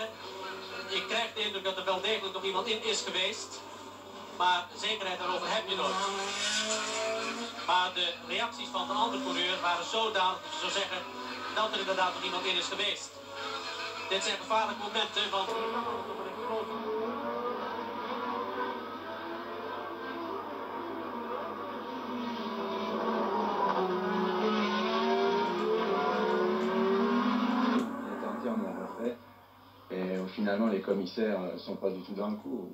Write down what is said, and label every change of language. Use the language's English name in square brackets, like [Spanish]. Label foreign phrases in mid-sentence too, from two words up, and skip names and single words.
[Dutch] Ik krijg de indruk dat er wel degelijk nog iemand in is geweest. Maar zekerheid daarover heb je nooit. Maar de reacties van de andere coureur waren zodanig dat je zou zeggen dat er inderdaad nog iemand in is geweest. Dit zijn gevaarlijke momenten, want... [French] Et finalement, les commissaires ne sont pas du tout dans le coup.